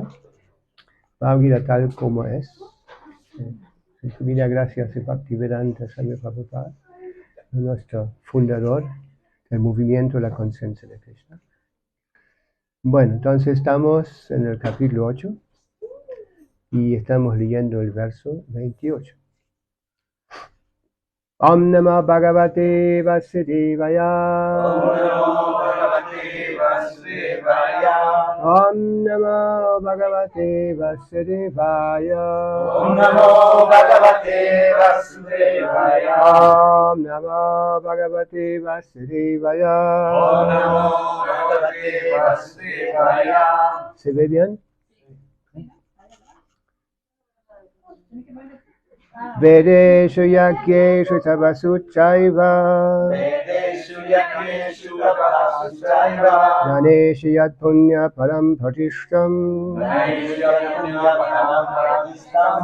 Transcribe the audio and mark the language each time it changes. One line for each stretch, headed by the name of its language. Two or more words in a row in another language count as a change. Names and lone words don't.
Spanish: Bhagavad Gita tal como es. Divina gracias a Bhaktivedanta Swami Prabhupada, nuestro fundador del movimiento de la conciencia de Krishna. Bueno, entonces estamos en el capítulo 8 y estamos leyendo el verso 28.
Sanskrit: ॐ नमो भगवते वासुदेवाय. ॐ नमो भगवते वासुदेवाय. ॐ नमो भगवते वासुदेवाय. ॐ नमो भगवते वासुदेवाय. ॐ नमो भगवते वासुदेवाय.
Spanish: ¿Se ve bien?
Sanskrit: वेदेषु यक्येषु तपसुचैव. वेदेषु यक्येषु तपसुचैव. गनेषु यत् पुण्य परं प्रतिष्टम्. गनेषु यत् पुण्य परं प्रतिष्टम्.